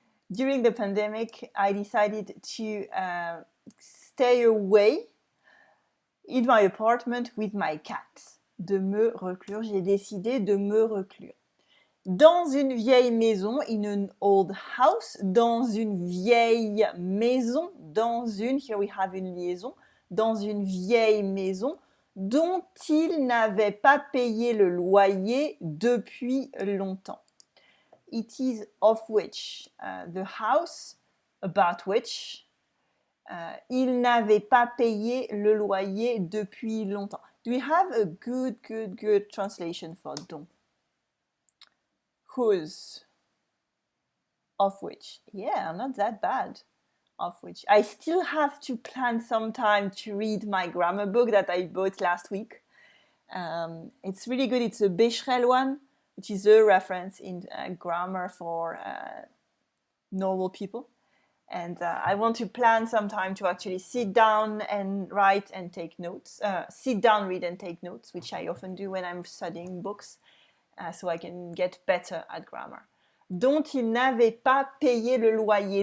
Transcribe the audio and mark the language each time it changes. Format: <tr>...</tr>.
<en>During the pandemic, I decided to stay away in my apartment with my cat.</en> <fr>De me reclure, j'ai décidé de me reclure. Dans une vieille maison,</fr> <en>in an old house,</en> <fr>dans une vieille maison, dans une,</fr> <en>here we have</en> <fr>une liaison, dans une vieille maison dont il n'avait pas payé le loyer depuis longtemps.</fr> <en>It is of which, the house about which,</en> <fr>il n'avait pas payé le loyer depuis longtemps.</fr> <en>Do we have a good translation for dont? Whose? Of which? Yeah, not that bad. Of which. I still have to plan some time to read my grammar book that I bought last week. It's really good. It's a Becherel one, which is a reference in grammar for normal people. And I want to plan some time to actually sit down and write and take notes. Sit down, read and take notes, which I often do when I'm studying books, so I can get better at grammar.</en> <fr>Dont il n'avait pas payé le loyer.</fr>